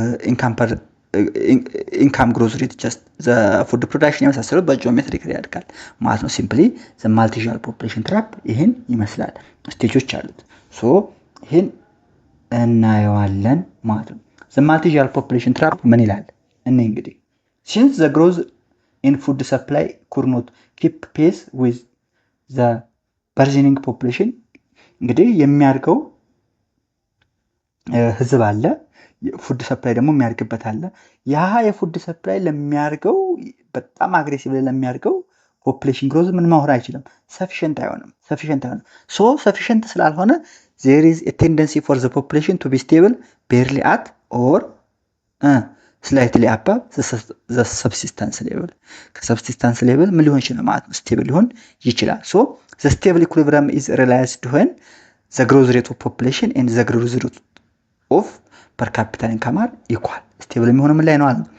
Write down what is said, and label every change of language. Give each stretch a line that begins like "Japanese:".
English: ኢንካም ግሮዝ ሬት ጀስት ዘ ፉድ ፕሮዳክሽን
Amharic: የመሳሰሉት በጂኦሜትሪክ ያድጋል ማለት ነው።
English: ሲምፕሊ ዘ ማልቲዣን ፖፑሌሽን ትራፕ
Amharic: ይህን ይመስላል።
English: ስቴጆች አሉት።
Amharic: ሶ ይህን እናየዋለን ማለት ነው።
English: ዘ ማልቲዣን ፖፑሌሽን ትራፕ
Amharic: ምን ይላል? እኔ እንግዲህ
English: since the growth in food supply could not keep pace with the burgeoning population,
Amharic: እንግዲህ የሚያድገው ህዝብ አለ፣
English: ፉድ ሰፕላይ
Amharic: ደግሞ የሚያድግበት አለ። ያ የፉድ ሰፕላይ ለሚያድገው በጣም አግሬሲቭ ለሚያድገው ፖፑሌሽን ግሮዝ ምን መሆን አይችልም፣
English: ሰፊሽንት
Amharic: አይሆንም።
English: ሶ ሰፊሽንት
Amharic: ስላልሆነ
English: there is a tendency for the population to be stable barely at or slightly above the subsistence level.
Amharic: ከሰብሲስተንስ ሌቭል ምን ሊሆን ይችላል ማለት ነው?
English: ስቴብል
Amharic: ሊሆን ይችላል።
English: ሶ the stable equilibrium is realized when the growth rate of population and the growth rate of per capita income are equal.
Amharic: ስቴብል የሚሆነው ምን ላይ ነው አለ?